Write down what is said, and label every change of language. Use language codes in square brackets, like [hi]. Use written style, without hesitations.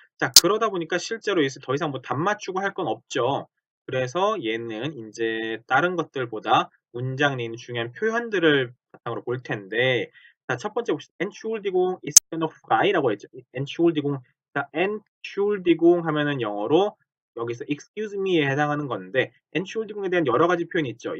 [ko] 자, 그러다 보니까 실제로 이제 더 이상 뭐 답 맞추고 할 건 없죠. 그래서 얘는 이제 다른 것들보다 문장 내에 있는 중요한 표현들을 바탕으로 볼 텐데, 자, 첫 번째 봅시다. [de] Entschuldigung ist noch frei라고 했죠. Entschuldigung. [ko] 자, Entschuldigung 하면은 영어로 여기서 [en] excuse me [ko] 에 해당하는 건데, Entschuldigung에 대한 여러 가지 표현이 있죠.